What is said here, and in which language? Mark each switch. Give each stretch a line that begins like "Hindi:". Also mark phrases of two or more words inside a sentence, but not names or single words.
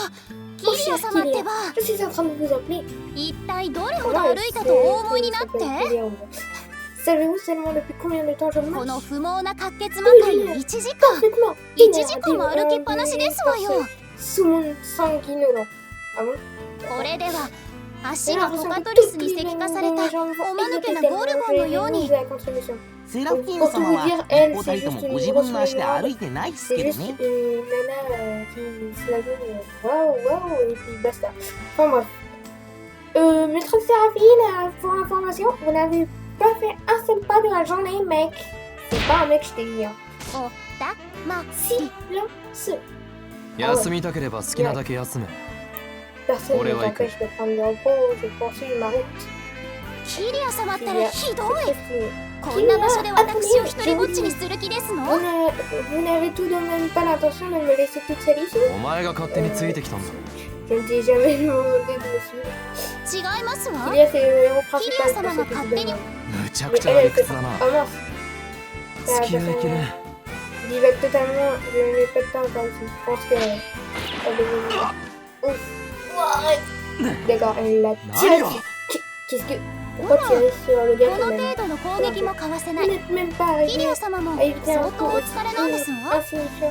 French: Mon cher Kylian, je suis en train de vous appeler. Savez-vous seulement depuis combien de temps je marche? Parfaitement. Sous mon sanguinolent. Ah bon?
Japanese: 足がトカトリスに石化されたおまぬけなゴルゴンのように。セラフィーヌ様はお二人ともご自分の足で歩いてないですけどね。
French: Maître Séraphine, pour information, vous n'avez pas fait un seul pas de la journée, mec. C'est pas un mec, je t'ai dit. Silence.
Japanese: 休みたければ好きなだけ休め。
French: Personne ne t'empêche de prendre le repos, je poursuis ma route.
Japanese: キリア様ったらひどい。こんな場所で私を一人ぼっちにする気ですの？
French: Vous n'avez tout de même pas l'intention de me laisser toute seule ici?
Japanese: お前が勝手についてきたんだ。
French: Je ne t'ai jamais demandé de me suivre.
Japanese: 違いますわ。
French: Kylia, c'est le héros principal.
Japanese: キリア様が勝手に。むちゃくちゃ理屈だな。
French: Ah mince.
Japanese: 付き合いきね。
French: Divague totalement, je n'ai pas de temps encore ici. Je pense que... Ouf. D'accord, elle l'a tiré. Qu'est-ce que... Pourquoi tirer sur le gars quand même? Vous n'êtes même pas arrivé à éviter un coup insignifiant.